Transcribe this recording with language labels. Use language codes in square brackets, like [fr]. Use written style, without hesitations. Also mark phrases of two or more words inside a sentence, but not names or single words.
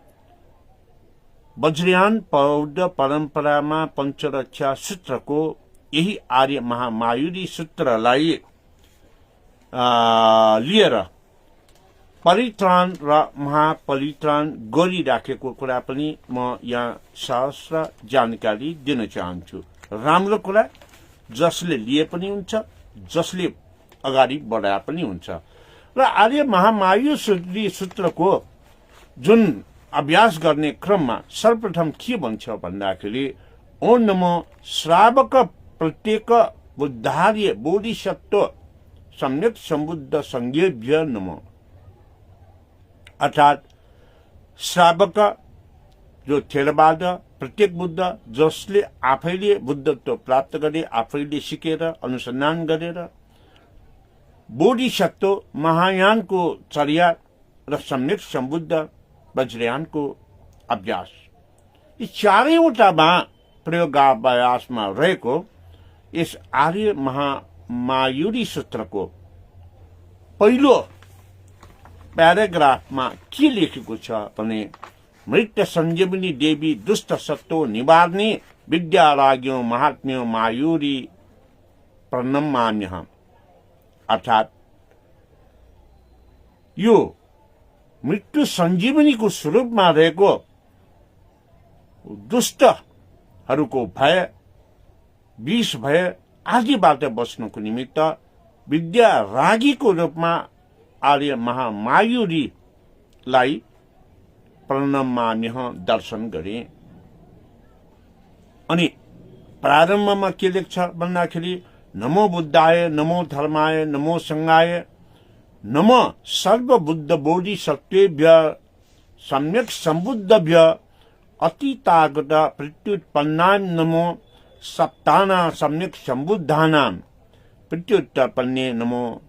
[ne] वज्रयान बौद्ध परम्परामा पञ्चरक्षा सूत्रको यही आर्य महामायुरी सूत्रलाई लिएर परित्राण र महापरित्राण गरिराखेको कुरा पनि म यहाँ सहस्र जानकारी दिन चाहन्छु। राम्रो कुरा, जसले लिए पनि हुन्छ, जसले अगाडि बढाए पनि हुन्छ। र आर्य महामायुरी सूत्रको जुन अभ्यास गर्ने क्रममा सर्वप्रथम के भन्छ भन्दाखेरि [sa] ओम नमो श्रावक प्रत्येक बुद्धार्य बोधिसत्व सम्यक सम्बुद्ध संज्ञेभ्य नमो, [ne] अर्थात श्रावक जो थेरवाद, प्रत्येक बुद्ध जसले आफैले बुद्धत्व प्राप्त गरे, आफैले सिकेर अनुसन्धान गरेर, बोधिसत्व महायानको चर्या र सम्यक सम्बुद्ध वज्रयानको अभ्यास, यी चारैवटामा प्रयोगाभ्यासमा रहेको यस आर्य महामायुरी सूत्रको पहिलो प्याराग्राफमा के लेखेको छ भने [sa] मृत सञ्जीवनी देवी दुष्ट सत्तो निवार्णी विद्या राज्ञो महात्म्यो मायुरी प्रणमाम्यहम्, [ne] अर्थात यो मृत्यु सञ्जीवनीको स्वरूपमा रहेको दुष्टहरूको भय, विष भय आदिबाट बच्नको निमित्त विद्या रागीको रूपमा आर्य महामायुरीलाई प्रणमाम्यह दर्शन गरे। अनि प्रारम्भमा के लेख्छ भन्दाखेरि [sa] नमो बुद्धाय, नमो धर्माय, नमो संघाय, नमो सर्वबुद्ध बोधिसत्वेभ्य सम्यक सम्बुद्धभ्य अतीतागत प्रत्युत्पन्नां नमो सप्ताना सम्यक सम्बुद्धानां प्रत्युत्पन्ने नमो